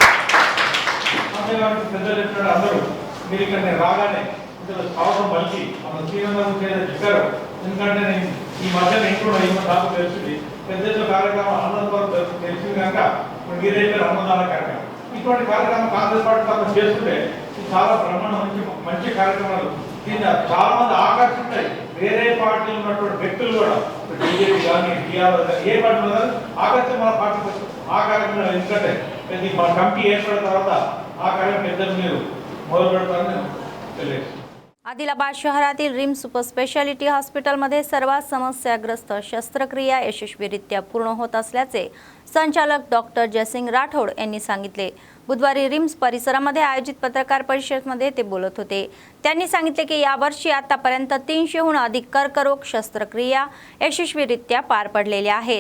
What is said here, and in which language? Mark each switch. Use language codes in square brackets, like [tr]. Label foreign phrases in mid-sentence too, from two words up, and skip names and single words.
[te] అంతేకాదు పెద్దలు చెప్పినట్టు అందరూ మీరు ఇక్కడ నేను రాగానే అవసరం పలికి మన శ్రీరంగం చెప్పారు, ఎందుకంటే నేను ఈ మధ్యన ఇంట్లో నాకు తెలిసింది పెద్ద ఎత్తున కార్యక్రమం అన్నదానం తెలిసింది కనుక మీరైతే అన్నదాన కార్యక్రమం ఇటువంటి కార్యక్రమం కాంగ్రెస్ పార్టీ తప్ప చేస్తుంటే చాలా బ్రహ్మాండ మంచి కార్యక్రమాలు దీన్ని చాలా మంది ఆకర్షిస్తాయి। వేరే పార్టీలు ఉన్నటువంటి వ్యక్తులు కూడా బీజేపీ కానీ టీఆర్ఎస్ కానీ ఏ పార్టీ ఆకర్షణ మన పార్టీ ఆ కార్యక్రమం ఎందుకంటే మన కమిటీ ఏర్పడిన తర్వాత ఆ కార్యం పెద్దలు మీరు మొదలు పెడతారని తెలియజేస్తాను. [mr] आदिलाबाद शहरातील रिम्स सुपर स्पेशालिटी हॉस्पिटलमध्ये सर्वात समस्याग्रस्त शस्त्रक्रिया यशस्वीरित्या पूर्ण होत असल्याचे संचालक डॉक्टर जयसिंग राठोड यांनी सांगितले. बुधवारी रिम्स परिसरामध्ये आयोजित पत्रकार परिषदेमध्ये ते बोलत होते. त्यांनी सांगितले की यावर्षी आतापर्यंत 300हून अधिक कर्करोग शस्त्रक्रिया यशस्वीरित्या पार पडलेल्या आहेत.